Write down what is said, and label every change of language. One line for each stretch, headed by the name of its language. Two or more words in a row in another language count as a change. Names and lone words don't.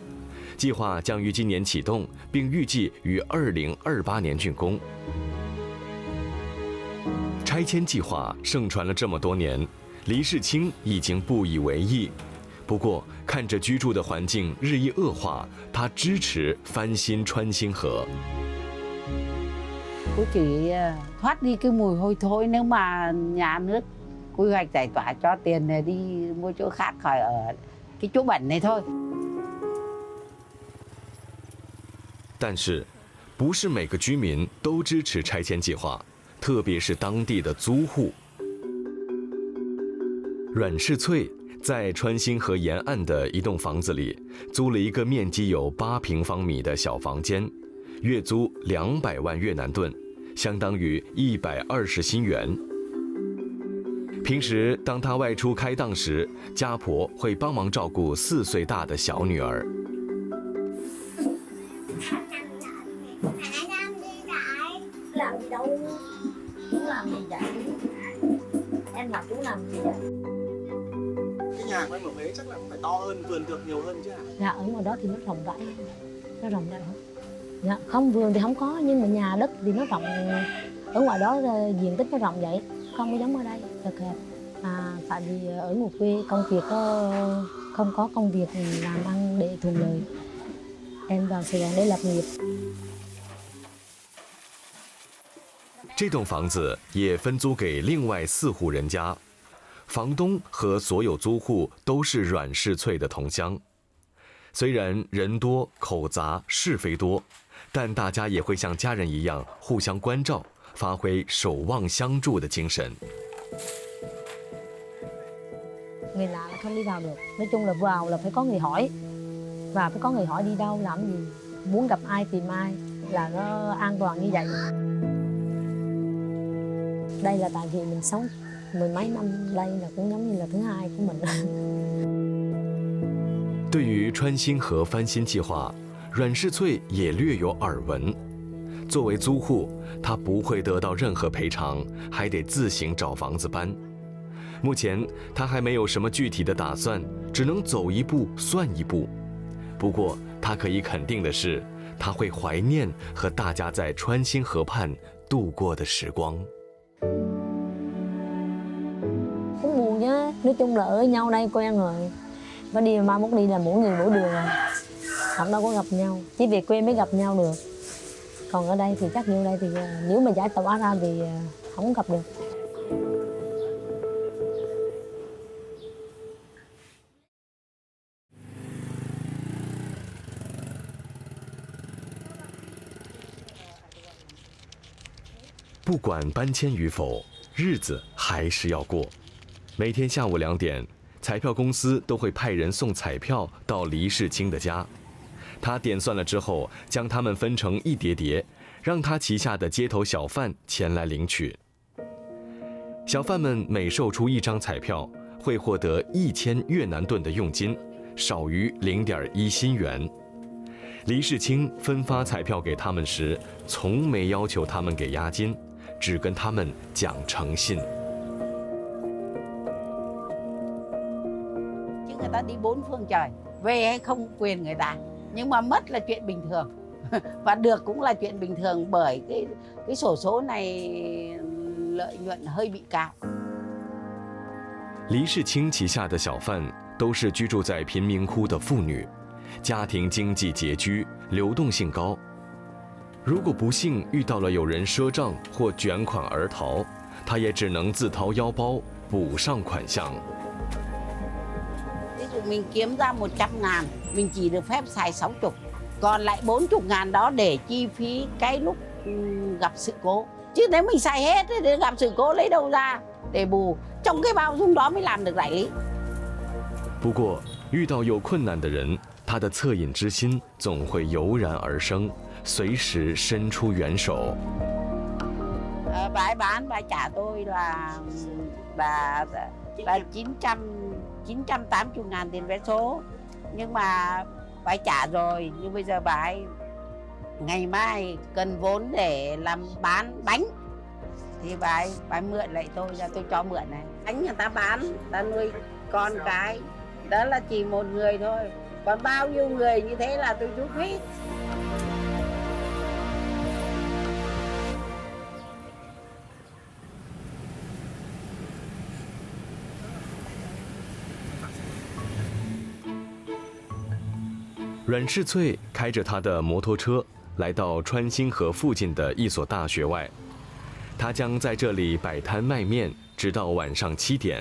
Chinese: 计划将于今年启动，并预计于2028年竣工。拆迁计划盛传了这么多年，黎世清已经不以为意。不过，看着居住的环境日益恶化，他支持翻新川新河。
Vietnamese: Cô chỉ thoát đi cái mùi hôi thối, nếu mà nhà nước quy hoạch giải tỏa cho tiền này đi mua chỗ khác khỏi ở cái chỗ bẩn này thôi。
Chinese: 但是，不是每个居民都支持拆迁计划，特别是当地的租户。阮世翠在川新河沿岸的一栋房子里租了一个面积有8平方米的小房间，月租200万越南盾，相当于120新元。平时当他外出开档时，家婆会帮忙照顾4岁大的小女儿。
Vietnamese: Làm gì đâu, chú làm gì vậy? Em làm chú làm gì vậy? Cái nhà của em ở Huế chắc là phải to hơn, vườn tược nhiều hơn chứ hả? Dạ ở ngoài đó thì nó rộng rãi hơn. Nó rộng rãi hơn. Dạ không, vườn thì không có, nhưng mà nhà đất thì nó rộng. Ở ngoài đó diện tích nó rộng vậy, không có giống ở đây, thật hẹp. Tại vì ở một quê công việc không có công việc làm ăn để thuận lợi. Em vào Sài Gòn để lập nghiệp.
Chinese: 这栋房子也分租给另外4户人家，房东和所有租户都是阮氏翠的同乡。虽然人多口杂是非多，但大家也会像家人一样互相关照，发挥守望相助的精神。
Vietnamese: Người lạ là không đi vào được. Nói chung là vào là phải có người hỏi, và phải có người hỏi đi đâu làm gì, muốn gặp ai tìm ai, là nó an toàn như vậy. Đây là tại vì mình sống 10 mấy năm đây là cũng giống như là thứ hai của mình.
Chinese: 对于川新和翻新计划，阮氏翠也略有耳闻。作为租户，他不会得到任何赔偿，还得自行找房子搬。目前他还没有什么具体的打算，只能走一步算一步。不过他可以肯定的是，他会怀念和大家在川新河畔度过的时光。
Vietnamese: Cũng buồn chứ, nói chung là ở nhau đây quen rồi. Có đi mai mốt đi là mỗi người mỗi đường rồi. Không đâu có gặp nhau, chỉ về quê mới gặp nhau được. Còn ở đây thì chắc như đây thì nếu mà giải tỏa ra thì không gặp được.
Chinese: Bất 管搬迁与否，日子还是要过。每天下午2点，彩票公司都会派人送彩票到黎世清的家。他点算了之后，将它们分成一叠叠，让他旗下的街头小贩前来领取。小贩们每售出1张彩票，会获得1000越南盾的佣金，少于0.1新元。黎世清分发彩票给他们时，从没要求他们给押金。只跟他们讲诚信。
Vietnamese: Chứ người ta đi 4 phương trời, về hay không quyền người ta, nhưng mà mất là chuyện bình thường và được cũng là chuyện bình thường bởi cái xổ số này lợi nhuận hơi bị cao.
Chinese: 黎世清旗下的小贩都是居住在贫民窟的妇女，家庭经济拮据，流动性高。如果不幸遇到了有人赊账或卷款而逃，他也只能自掏腰包补上款项。
Vietnamese: Ví dụ mình kiếm ra 100.000, mình chỉ được phép xài 60, còn lại 40.000 đó để chi phí cái lúc gặp sự cố. Chứ nếu mình xài hết thì gặp sự cố lấy đâu ra để bù? Trong cái bao dung đó mới làm được đại lý.
Chinese: 不过遇到有困难的人，他的恻隐之心总会油然而生。随时伸出援手。
Vietnamese: Bà ấy bán, bà trả tôi là 980.000 tiền vé số, nhưng mà bà ấy trả rồi, nhưng bây giờ bà ấy ngày mai cần vốn để làm bán bánh thì bà ấy mượn lại tôi ra tôi cho mượn này. Bánh người ta bán, ta nuôi con cái, đó là chỉ một người thôi, còn bao nhiêu người như thế là tôi giúp hết.
Chinese: 阮氏翠开着他的摩托车来到川新河附近的一所大学外，他将在这里摆摊卖面，直到晚上7点。